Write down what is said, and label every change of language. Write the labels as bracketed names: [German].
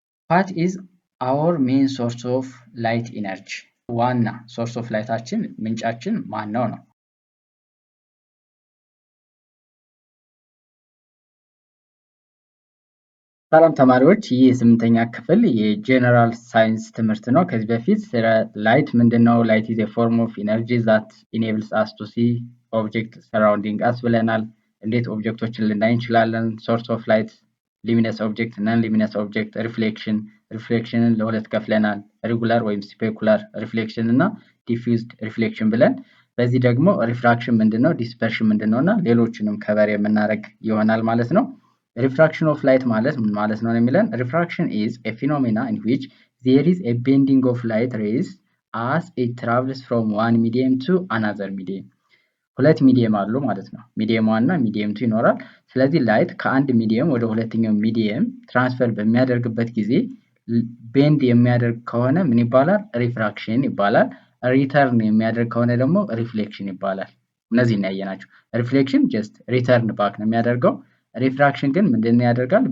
[English] what is our main source of light energy? [Amharic] ዋና source of lightአችን ምንጫችን ማነው ነው? ሰላም ተማሪዎች፣ ይህ የስምንተኛ ክፍል የጀነራል ሳይንስ ትምህርት ነው። ከዚህ በፊት ስለ ላይት ምንድነው፣ ላይት [English] is a form of energy that enables us to see objects surrounding us [Amharic] ብለናል። እንዴት ኦብጀክቶችን ልናይ እንችላለን? source of light luminous object እና non-luminous object ሪፍሌክሽንን ለሁለት ከፍለናል። ሬጉላር ወይም ስፔኩላር ሪፍሌክሽን እና ዲፊውዝድ ሪፍሌክሽን ብለን። በዚህ ደግሞ ሪፍራክሽን ምንድነው፣ ዲስፐርሽን ምንድነው እና ሌሎችንም ከበር የምናደርግ ይሆናል ማለት ነው። [English] Refraction of light [Amharic] ማለት ምን ማለት ነው የሚለን? [English] Refraction is a phenomena in which there is a bending of light rays as it travels from one medium to another medium. [Amharic] ሁለት ሚዲየም አሉ ማለት ነው። ሚዲየም 1 እና ሚዲየም 2 ይኖራል። ስለዚህ ላይት ከአንድ ሚዲየም ወደ ሁለተኛው ሚዲየም ትራንስፈር በሚያደርግበት ጊዜ ቤንድ የሚያደርግ ከሆነ ምን ይባላል? ሪፍራክሽን ይባላል። ሪተርን የሚያደርግ ከሆነ ደግሞ ሪፍሌክሽን ይባላል። እነዚህን ያየናቸው። ሪፍሌክሽን ጀስት ሪተርን ባክ ነው የሚያደርገው። ሪፍራክሽን ግን ምንድን ያደርጋል?